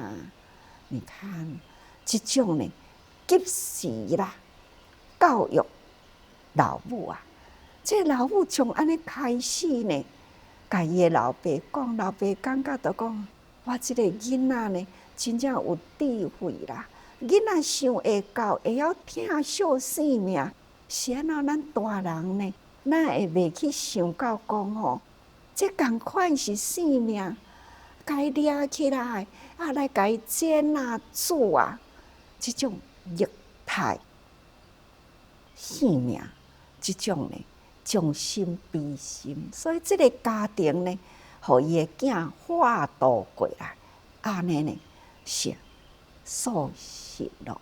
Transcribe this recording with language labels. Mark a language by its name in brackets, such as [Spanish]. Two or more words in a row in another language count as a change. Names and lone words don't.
[Min Nan Chinese] 你看，即种呢，及时啦，教育老母啊，这老母从安尼开始呢，甲伊的老爸讲，老爸感觉就讲，我即个囡仔呢，真正有智慧啦。囡仔想会到，会晓疼惜生命，是安怎咱大人呢？咱会袂去想到讲这共款是生命，该抓起来，来该煎啊、煮啊，这种虐待生命，这种呢，将心比心，所以这个家庭呢，互伊的囝化度过来，安尼呢是素食咯。